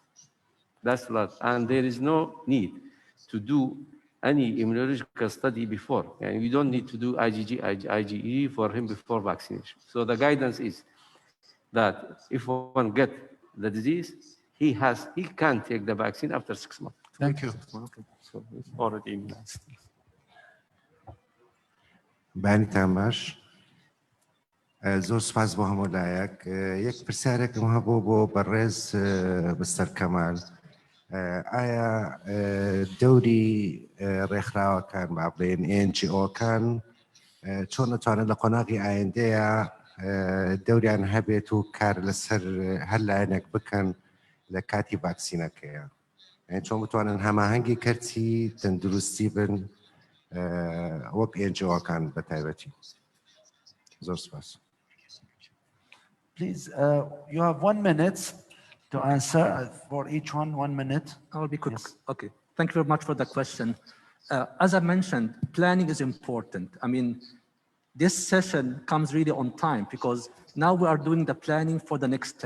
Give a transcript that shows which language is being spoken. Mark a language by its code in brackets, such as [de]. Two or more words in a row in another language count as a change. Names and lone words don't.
[en] That's last, and there is no need to do any immunological study before. And you don't need to do IgE for him before vaccination. So the guidance is that if one get the disease, he can take the vaccine after 6 months. Thank you. Okay. So it's already immunized. [ckb] بانی تاماش زۆر سپاس بۆ هەموو لایەک یەک پرسیارێکم هەبوو بۆ بەڕێز مستەر کەمال ئایا دەوری ڕێکخراوەکان با بڵێن NGO-کان چۆن دەتوانن لە قۆناغی ئایندەیە دەوریان هەبێت و کار لەسەر هەر لایەنێک بکەن لە کاتی ڤاکسینەکەیە چۆن بتوانن هەماهەنگی کەرتی تەندروستی بن وەک NGO-کان بەتایبەتی زۆر سپاس. [en] Please, you have 1 minute to answer for each one, 1 minute. I will be quick. Yes. Okay. Thank you very much for the question. As I mentioned, planning is important. I mean, this session comes really on time because now we are doing the planning for the next step.